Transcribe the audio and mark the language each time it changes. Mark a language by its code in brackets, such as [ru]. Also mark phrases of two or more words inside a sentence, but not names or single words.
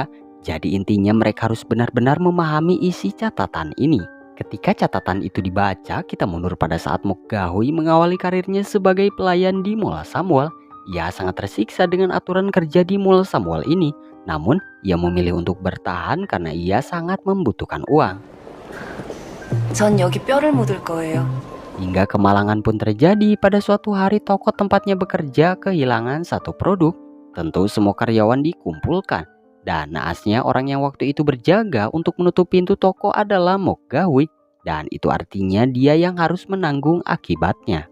[id] Jadi intinya mereka harus benar-benar memahami isi catatan ini. Ketika catatan itu dibaca, kita mundur pada saat Mok Gahui mengawali karirnya sebagai pelayan di Mall Samwol. Ia sangat tersiksa dengan aturan kerja di Mall Samwol ini. Namun, ia memilih untuk bertahan karena ia sangat membutuhkan uang. [ko] 전 여기 뼈를 묻을 거예요. [id] Hingga kemalangan pun terjadi. Pada suatu hari toko tempatnya bekerja kehilangan satu produk. Tentu semua karyawan dikumpulkan. Dan naasnya orang yang waktu itu berjaga untuk menutup pintu toko adalah Mok Gahui. Dan itu artinya dia yang harus menanggung akibatnya.